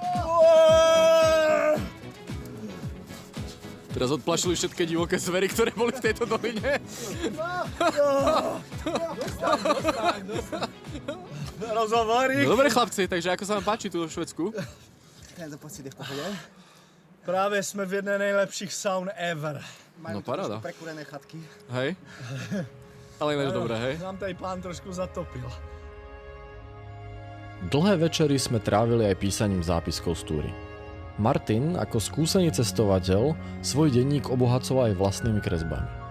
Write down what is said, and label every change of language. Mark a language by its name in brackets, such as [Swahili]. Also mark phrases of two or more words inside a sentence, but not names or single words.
[Slovak] Teraz odplašili všetky divoké zvery, ktoré boli v tejto doline. Rozhovory. No dobre chlapci, takže ako sa vám páči tu vo Švédsku? Tento pocit je v pohode. [Czech] Právě jsme v jedné nejlepších saun ever. [Slovak] Majú No paráda. prekúrené chatky. Hej. Ale ináč dobré, hej? [Czech] Nám tady pán trošku zatopil. [Slovak] Dlhé večery sme trávili aj písaním zápiskov z túry. Martin, ako skúsený cestovateľ, svoj denník obohacoval aj vlastnými kresbami.